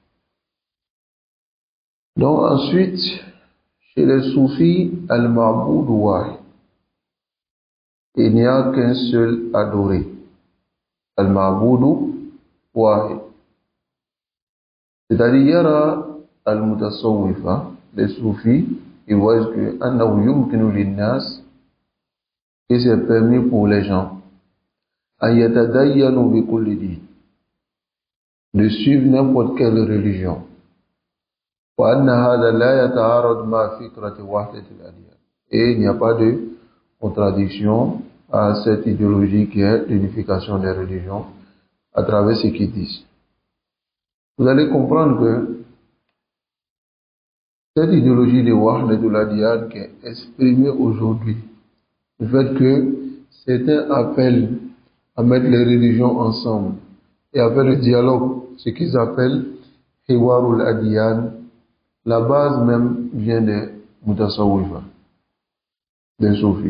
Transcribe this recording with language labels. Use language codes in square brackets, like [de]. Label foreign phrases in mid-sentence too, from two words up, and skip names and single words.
[fr] Donc ensuite, chez les soufis, [ar] المعبود واحد. [fr] Il n'y a qu'un seul adoré. [ar] المعبود واحد. [fr] C'est-à-dire, [ar] يرى المتصوفة, [fr] les soufis, ils voient que [ar] أنه يمكن للناس, [fr] que c'est permis pour les gens [ar] أن يتدينوا بكل دين, [fr] de suivre n'importe quelle religion. [ar] وأن هذا لا يتعارض مع فكرة وحدة الأديان. [fr] Et il n'y a pas de contradiction à cette idéologie qui est l'unification des religions à travers ce qu'ils disent. Vous allez comprendre que cette idéologie de [ar] وحدة الأديان [fr] qui est exprimée aujourd'hui, le fait que certains appellent à mettre les religions ensemble et à faire le dialogue, ce qu'ils appellent [ar] حوار الأديان, [fr] la base même vient des Mutasawwifa, des Soufis.